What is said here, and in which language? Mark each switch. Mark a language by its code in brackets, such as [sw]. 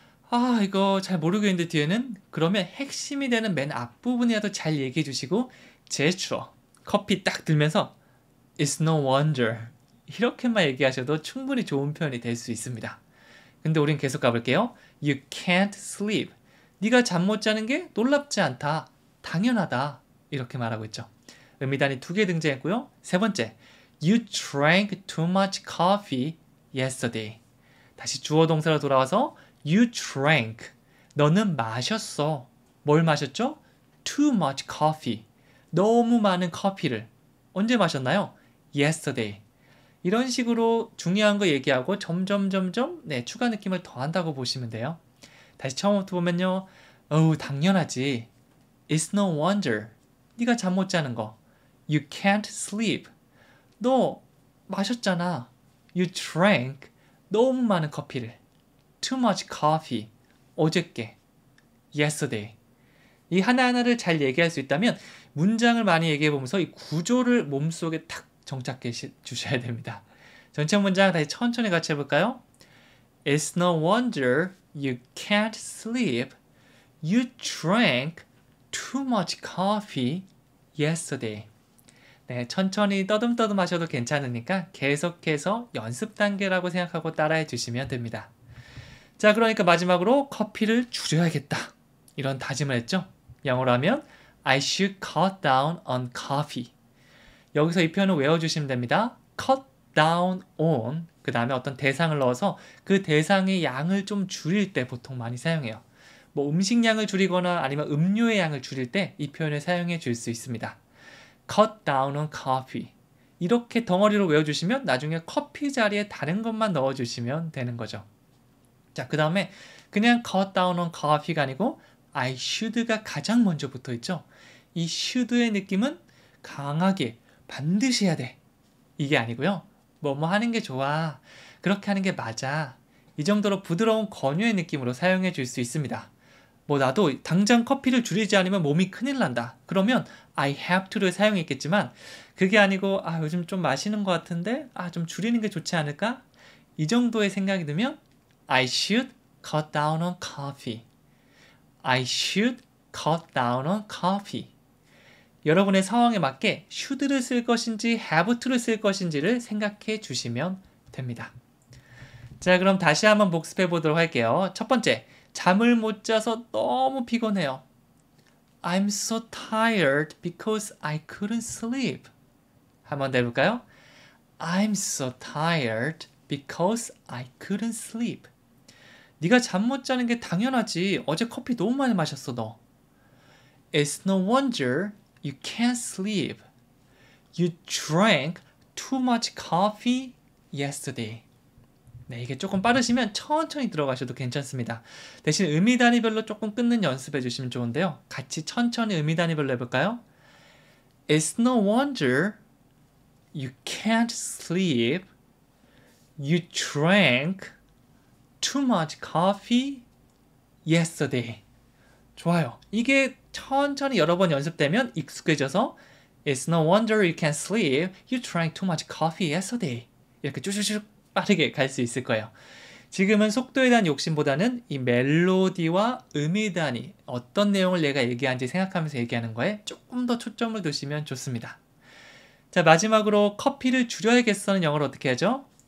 [ko] 아, 이거 잘 모르겠는데 뒤에는 그러면 핵심이 되는 맨 앞부분이라도 잘 얘기해 주시고 제스처 커피 딱 들면서 [en] It's no wonder [ko] 이렇게만 얘기하셔도 충분히 좋은 표현이 될 수 있습니다. 근데 우린 계속 가볼게요. [en] You can't sleep. [ko] 네가 잠 못 자는 게 놀랍지 않다. 당연하다. 이렇게 말하고 있죠. 의미단이 2개 등장했고요. [en] 세 번째, You drank too much coffee yesterday. [ko] 다시 주어 동사로 돌아와서 [en] You drank. [ko] 너는 마셨어. 뭘 마셨죠? [en] Too much coffee. [ko] 너무 많은 커피를. 언제 마셨나요? Yesterday. 이런 식으로 중요한 거 얘기하고 점점 추가 느낌을 더한다고 보시면 돼요. 다시 처음부터 보면요. 당연하지. [en] It's no wonder. [ko] 네가 잠 못 자는 거. [en] You can't sleep. [ko] 너 마셨잖아. [en] You drank. [ko] 너무 많은 커피를. [en] Too much coffee. [ko] 어저께. Yesterday. 이 하나하나를 잘 얘기할 수 있다면 문장을 많이 얘기해 보면서 이 구조를 몸속에 탁 정착해 주셔야 됩니다. 전체 문장 다시 천천히 같이 해볼까요? [en] It's no wonder you can't sleep. You drank too much coffee yesterday. [ko] 네, 천천히 떠듬떠듬 하셔도 괜찮으니까 계속해서 연습 단계라고 생각하고 따라해 주시면 됩니다. 자, 그러니까 마지막으로 커피를 줄여야겠다. 이런 다짐을 했죠. 영어로 하면 [en] I should cut down on coffee. [ko] 여기서 이 표현을 외워주시면 됩니다. [en] cut down on [ko] 그 다음에 어떤 대상을 넣어서 그 대상의 양을 좀 줄일 때 보통 많이 사용해요. 뭐 음식량을 줄이거나 아니면 음료의 양을 줄일 때 이 표현을 사용해 줄 수 있습니다. [en] cut down on coffee. [ko] 이렇게 덩어리로 외워주시면 나중에 커피 자리에 다른 것만 넣어주시면 되는 거죠. 자, 그 다음에 그냥 [en] cut down on coffee [ko] 가 아니고 [en] I should [ko] 가 가장 먼저 붙어 있죠. 이 should의 느낌은 강하게 반드시 해야 돼. 이게 아니고요. 뭐뭐 하는 게 좋아. 그렇게 하는 게 맞아. 이 정도로 부드러운 권유의 느낌으로 사용해 줄 수 있습니다. 뭐 나도 당장 커피를 줄이지 않으면 몸이 큰일 난다. 그러면 [en] I have to [ko] 를 사용했겠지만 그게 아니고 요즘 좀 마시는 것 같은데 좀 줄이는 게 좋지 않을까? 이 정도의 생각이 들면 [en] I should cut down on coffee. I should cut down on coffee. [ko] 여러분의 상황에 맞게 should를 쓸 것인지 have to를 쓸 것인지를 생각해 주시면 됩니다. 자, 그럼 다시 한번 복습해 보도록 할게요. 첫 번째, 잠을 못 자서 너무 피곤해요. [en] I'm so tired because I couldn't sleep. [ko] 한번 더 해볼까요? [en] I'm so tired because I couldn't sleep. [ko] 네가 잠 못 자는 게 당연하지. 어제 커피 너무 많이 마셨어, 너. [en] It's no wonder you can't sleep. You drank too much coffee yesterday. [ko] 네, 이게 조금 빠르시면 천천히 들어가셔도 괜찮습니다. 대신 의미 단위별로 조금 끊는 연습해 주시면 좋은데요. 같이 천천히 의미 단위별로 해볼까요? [en] It's no wonder you can't sleep. You drank too much coffee yesterday. [ko] 좋아요. 이게 천천히 여러 번 연습되면 익숙해져서 [en] It's no wonder you can't sleep. You drank too much coffee yesterday. [ko] 이렇게 쭈쭈쭈 빠르게 갈 수 있을 거예요. 지금은 속도에 대한 욕심보다는 이 멜로디와 음이 대한 어떤 내용을 내가 얘기하는지 생각하면서 얘기하는 거에 조금 더 초점을 두시면 좋습니다. 자, 마지막으로 커피를 줄여야겠어는 영어로 어떻게 하죠?